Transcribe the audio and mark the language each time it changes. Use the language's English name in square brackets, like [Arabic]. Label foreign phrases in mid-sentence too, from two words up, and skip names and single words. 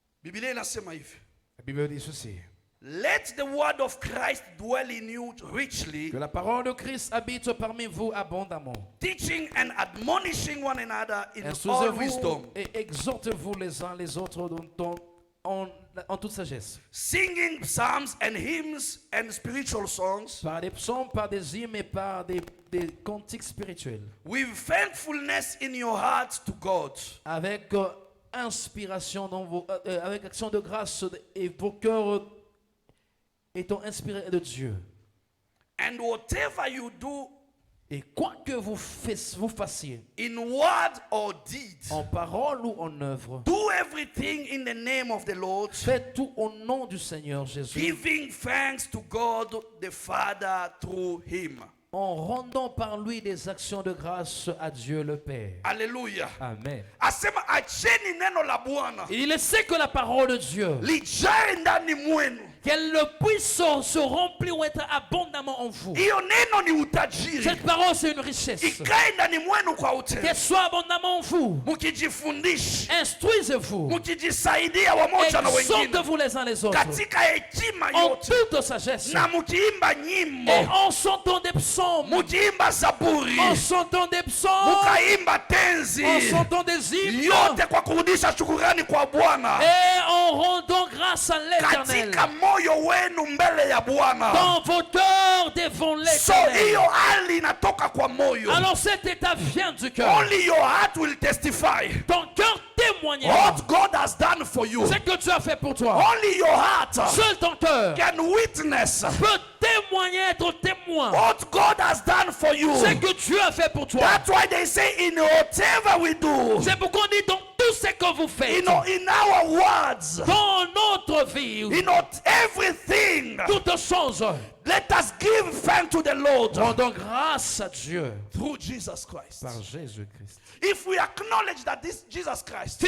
[Swahili] Biblia inasema hivi. [French] La Bible dit ceci. [English] Let the word of Christ dwell in you richly. [French] Que la parole de Christ habite parmi vous abondamment. [English] Teaching and admonishing one another in all [French] Instruisez-vous [English] wisdom. [French] et exhortez-vous les uns les autres en toute sagesse. [English] Singing psalms and hymns and spiritual songs. [French] Par des psaumes, par des hymnes et par des cantiques spirituels. [English] With thankfulness in your hearts to God. [French] Avec inspiration dans avec action de grâce et vos cœurs étant inspirés de Dieu. [English] And whatever you do, [French] et quoi que vous fassiez, [English] in word or deed, [French] en parole ou en œuvre, [English] do everything in the name of the Lord, [French] faites tout au nom du Seigneur Jésus, [English] giving thanks to God the Father through him. [French] En rendant par lui des actions de grâce à Dieu le Père. Alléluia. Amen. [Swahili] Asema acheni neno la Bwana. [French] Il sait que la parole de Dieu, [Swahili] lijae ndani mwenu, [French] qu'elle puisse se remplir ou être abondamment en vous. [Swahili] Iyo neno ni utajiri. [French] Cette parole c'est une richesse. [Swahili] Ikae ndani mwenu kwa utele. [French] Qu'elle soit abondamment en vous. [Swahili] Mukijifundisha. [French] Instruisez-vous. [Swahili] Mukijisaidia wamoja na wengine. [French] Exhortez-vous les uns les autres. [Swahili] Katika hekima [French] en [Swahili] yote. [French] toute sagesse. [Swahili] Na mukiimba nyimbo. [French] Et en chantant des psaumes. [Swahili] Mukiimba zaburi. [French] En chantant des psaumes. [Swahili] Mukaimba tenzi. [French] En chantant des hymnes. [Swahili] Yote kwa kurudisha shukrani kwa Bwana. [French] Et en rendant grâce à l'Éternel. [Swahili] Katika moyo wenu mbele ya Bwana. [French] Dans vos cœurs devant l'Éternel. [Swahili] So hiyo hali inatoka kwa moyo. [French] Alors cet état vient du cœur. [English] Only your heart will testify. [French] Ton cœur témoignera. [English] What God has done for you. [French] C'est que Dieu a fait pour toi. [English] Only your heart. [French] Seul ton cœur [English] can witness. [French] Peut témoigner, être témoin. [English] What God has done for you. [French] C'est que Dieu a fait pour toi. [English] That's why they say in whatever we do. [French] C'est pourquoi on dit dans tout ce que vous faites. [English] In our words. [French] Dans notre vie. [English] In everything. [French] Toutes choses. [English] Let us give thanks to the Lord. [French] Rendons grâce à Dieu. [English] Through Jesus Christ. [French] Par Jésus-Christ. [English] If we acknowledge that this Jesus Christ.